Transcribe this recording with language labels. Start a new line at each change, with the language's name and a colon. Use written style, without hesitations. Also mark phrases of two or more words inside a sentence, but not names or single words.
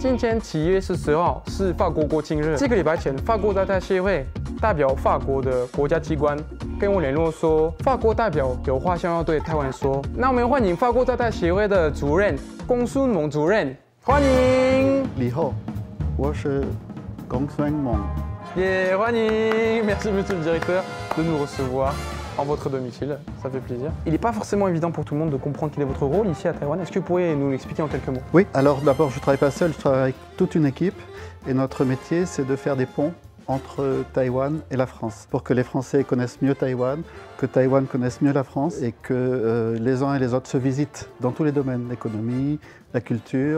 Chinese: 今天7月14号是法国国庆日，几个礼拜前，法国在台协会代表法国的国家机关跟我联络说，法国代表有话想要对台湾说。那我们欢迎法国在台协会的主任龚顺蒙主任，欢迎。你好，我是龚顺蒙。也欢迎
French: ，Merci Monsieur le Directeur de nous recevoir en votre domicile, ça fait plaisir. Il n'est pas forcément évident pour tout le monde de comprendre quel est votre rôle ici à Taïwan. Est-ce que vous pourriez nous l'expliquer en quelques mots? Oui, alors d'abord je ne travaille pas seul, je travaille avec toute une équipe et notre métier c'est de faire des ponts entre Taïwan et la France, pour que les Français connaissent mieux Taïwan, que Taïwan connaisse mieux la France et que les uns et les autres se visitent dans tous les domaines, l'économie, la culture.